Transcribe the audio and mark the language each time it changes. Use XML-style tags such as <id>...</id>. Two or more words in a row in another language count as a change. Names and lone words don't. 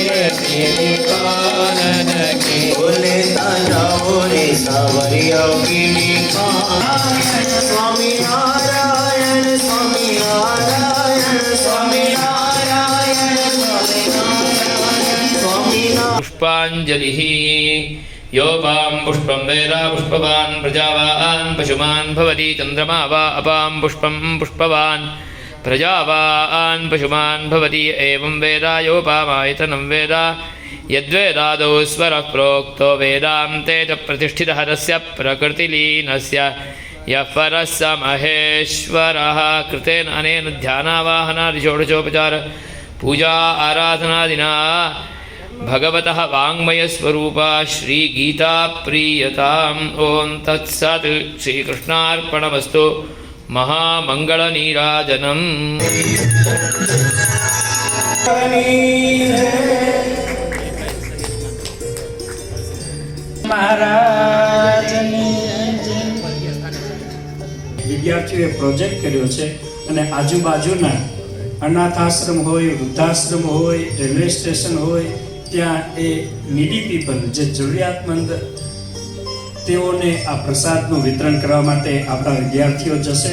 <gu>કેવી કાનન કે બોલે તાજાઓ રે સાવરિયા કીડી કાન સ્વામી નારાયણ સ્વામી નારાયણ સ્વામી નારાયણ સ્વામી નારાયણ સ્વામી નારાયણ</gu> <sa>पुष्पाञ्जलिः यो वां पुष्पं वेद पुष्पवान् प्रजावान् पशुमान् भवति चन्द्रमा वा अपां पुष्पं पुष्पवान् प्रजावान् पशुमान् भवति एवं वेद योपामायतनं वेद यद्वेदादौ स्वरः प्रोक्तो वेदान्ते च प्रतिष्ठितः तस्य प्रकृतिलीनस्य यः परः स महेश्वरः कृतेन अनेन ध्यानावाहनादिषोडशोपचार पूजा आराधनादिना भगवतः वाङ्मयस्वरूपा श्रीगीता प्रीयताम् ॐ तत्सत् श्रीकृष्णार्पणमस्तु महामङ्गलनीराजनम्</sa> <gu>વિદ્યાર્થીઓએ પ્રોજેક્ટ કર્યો છે અને આજુબાજુના અનાથ આશ્રમ હોય, વૃદ્ધાશ્રમ હોય, રેલવે સ્ટેશન હોય, ત્યાં એ</gu> <en>needy people</en> <gu>જે જરૂરિયાતમંદ તેઓને આ પ્રસાદનું વિતરણ કરવા માટે આપણા વિદ્યાર્થીઓ જશે.</gu>